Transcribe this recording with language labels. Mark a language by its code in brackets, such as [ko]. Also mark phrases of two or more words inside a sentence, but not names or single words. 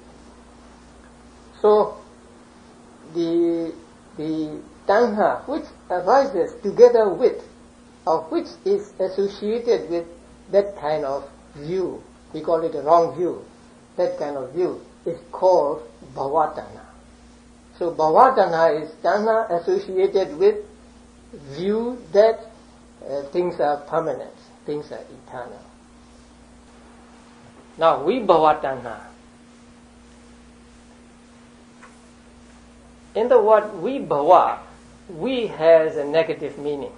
[en] So the tanha which arises together with, or which is associated with that kind of view, we call it a wrong view, that kind of view, is called bhava-tanha. So bhava-tanha is tanha associated with view that things are permanent, things are eternal. Now, vibhava-tanha. In the word vibhava, we has a negative meaning.